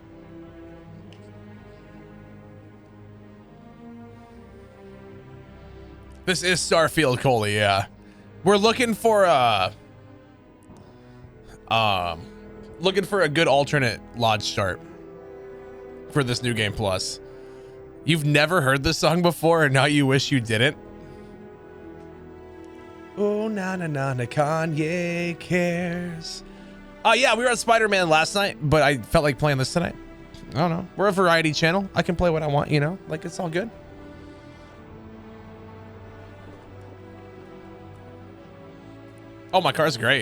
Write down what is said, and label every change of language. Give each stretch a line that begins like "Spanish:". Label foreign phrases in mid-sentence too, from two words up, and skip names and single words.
English: This is Starfield, Coley, yeah. We're looking for a good alternate lodge start for this new game plus. You've never heard this song before and now you wish you didn't? Oh, na na na na, Kanye cares. Yeah, we were on Spider-Man last night, but I felt like playing this tonight. I don't know. We're a variety channel. I can play what I want, you know? Like, it's all good. Oh, my car's great.